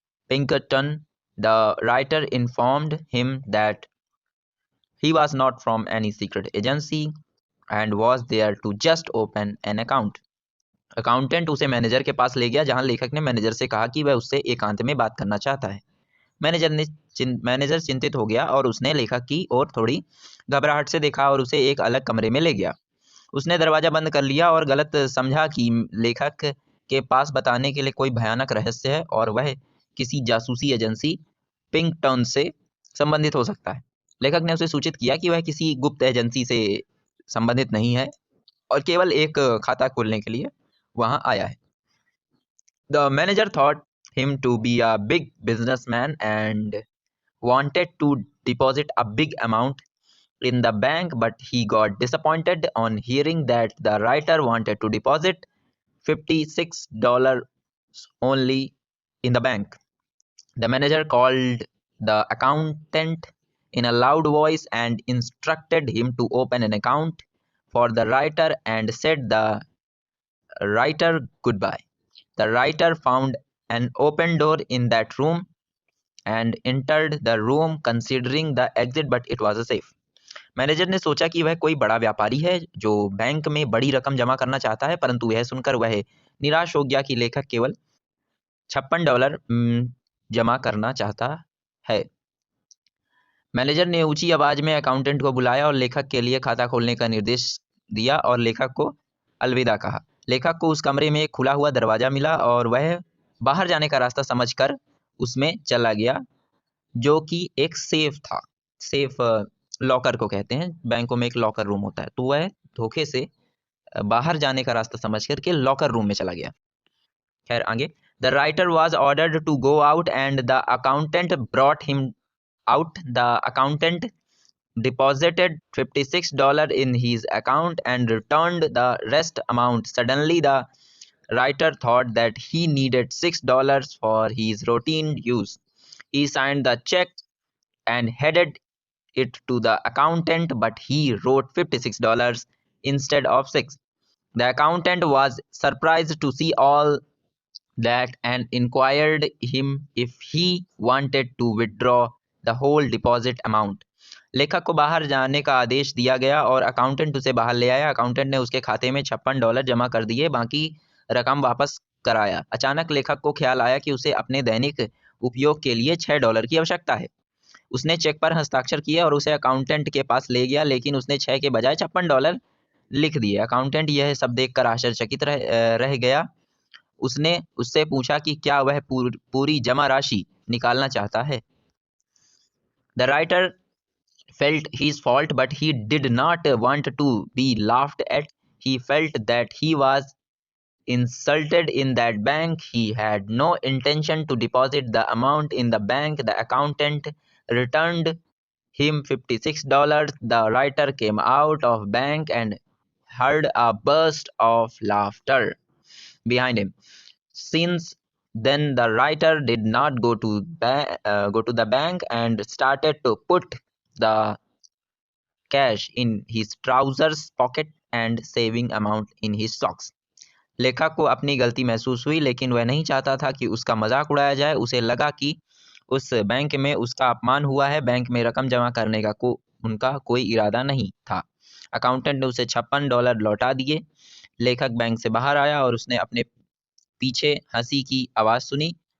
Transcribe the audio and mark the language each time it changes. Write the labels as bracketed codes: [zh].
[en] Pinkerton, the writer, informed him that he was not from any secret agency and was there to just open an account. [hi] Accountant उसे manager के पास ले गया जहां लेखक ने manager से कहा कि वह उससे एकांत में बात करना चाहता है। मैनेजर चिंतित हो गया और उसने लेखक की ओर थोड़ी घबराहट से देखा और उसे एक अलग कमरे में ले गया। उसने दरवाजा बंद कर लिया और गलत समझा कि लेखक के पास बताने के लिए कोई भयानक रहस्य है और वह किसी जासूसी एजेंसी पिंकटन से संबंधित हो सकता है। लेखक ने उसे सूचित किया कि वह किसी गुप्त एजेंसी से संबंधित नहीं है और केवल एक खाता खोलने के लिए वहां आया है। [en] The manager thought him to be a big businessman and wanted to deposit a big amount in the bank, but he got disappointed on hearing that the writer wanted to deposit $56 only in the bank. The manager called the accountant in a loud voice and instructed him to open an account for the writer and said the writer goodbye. The writer found an open door in that room and entered the room considering the exit, but it was a safe. [hi] Manager ने सोचा कि वह कोई बड़ा व्यापारी है जो bank में बड़ी रकम जमा करना चाहता है, परंतु यह सुनकर वह निराश हो गया कि लेखक केवल $56 जमा करना चाहता है। मैनेजर ने ऊंची आवाज में अकाउंटेंट को बुलाया और लेखक के लिए खाता खोलने का निर्देश दिया और लेखक को अलविदा कहा। लेखक को उस कमरे में एक खुला हुआ दरवाजा मिला और वह बाहर जाने का रास्ता समझकर उसमें चला गया, जो कि एक सेफ था। सेफ लॉकर को कहते हैं, बैंकों में एक लॉकर रूम होता है, तो वह धोखे से बाहर जाने का रास्ता समझ करके लॉकर रूम में चला गया। खैर आगे, [en] The writer was ordered to go out and the accountant brought him out. The accountant deposited $56 in his account and returned the rest amount. Suddenly, the writer thought that he needed $6 for his routine use. He signed the check and headed it to the accountant, but he wrote $56 instead of 6. The accountant was surprised to see all that and inquired him if he wanted to withdraw the whole deposit amount. [hi] लेखक को बाहर जाने का आदेश दिया गया और accountant उसे बाहर ले आया। अकाउंटेंट ने उसके खाते में $56 जमा कर दिए, बाकी रकम वापस कराया। अचानक लेखक को ख्याल आया कि उसे अपने दैनिक उपयोग के लिए $6 की आवश्यकता है। उसने चेक पर हस्ताक्षर किए और उसे अकाउंटेंट के पास ले गया, लेकिन उसने 6 के बजाय $56 लिख दिए। अकाउंटेंट यह सब देखकर आश्चर्यचकित रह गया। उसने उससे पूछा कि क्या वह पूरी जमा राशि निकालना चाहता है। [en] The writer felt his fault, but he did not want to be laughed at. He felt that he was insulted in that bank. He had no intention to deposit the amount in the bank. The accountant returned him $56. The writer came out of bank and heard a burst of laughter behind him. Since then, the writer did not go to the bank and started to put the cash in his trousers pocket and saving amount in his socks. [hi] लेखक को अपनी गलती महसूस हुई, लेकिन वह नहीं चाहता था कि उसका मजाक उड़ाया जाए। उसे लगा कि उस बैंक में उसका अपमान हुआ है। बैंक में रकम जमा करने का उनका कोई इरादा नहीं था। अकाउंटेंट ने उसे $56 लौटा दिए। लेखक बैंक से बाहर आया और उसने अपने पीछे हंसी की आवाज सुनी।